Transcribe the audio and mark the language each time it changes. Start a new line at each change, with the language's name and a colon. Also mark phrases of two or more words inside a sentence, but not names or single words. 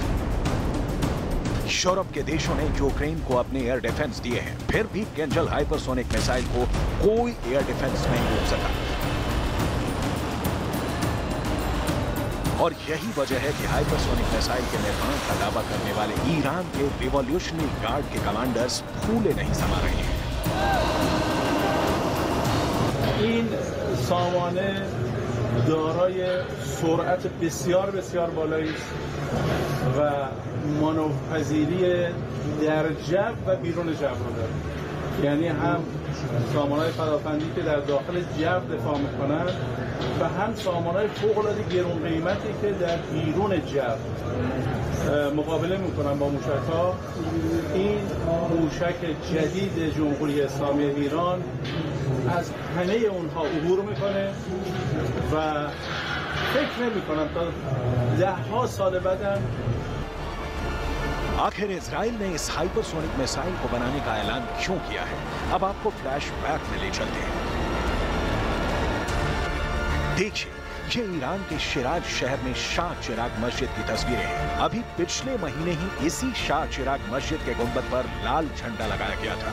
Hindi: यूरोप के देशों ने यूक्रेन को अपने
English: air defence
Hindi: दिए हैं, फिर भी किंजल
English: hypersonic missile
Hindi: को कोई
English: air defence
Hindi: नहीं रोक सका। और यही वजह है कि
English: hypersonic missile
Hindi: के निर्माण का दावा करने वाले ईरान के
English: revolutionary guard
Hindi: के कमांडर्स फूले नहीं समा रहे हैं।
Persian: این سامانه دارای سرعت بسیار بسیار بالایی است و مانورپذیری در جو و بیرون جو رو داره. یعنی هم سامانهای پدافندی که در داخل جو دفاع میکنن و هم سامانهای فوق‌العاده گران قیمتی که در بیرون جو مقابله میکنن با موشک‌ها. این موشک جدید جمهوری اسلامی ایران از همه اونها عبور میکنه و فکر نمی‌کنم تا 10 سال بعدم.
Hindi: आखिर इजराइल ने इस
English: hypersonic missile
Hindi: को बनाने का ऐलान क्यों किया है? अब आपको फ्लैशबैक में ले चलते हैं। देखिए, ये ईरान के शिराज शहर में शाह चिराग मस्जिद की तस्वीरें हैं। अभी पिछले महीने ही इसी शाह चिराग मस्जिद के गुंबद पर लाल झंडा लगाया गया था।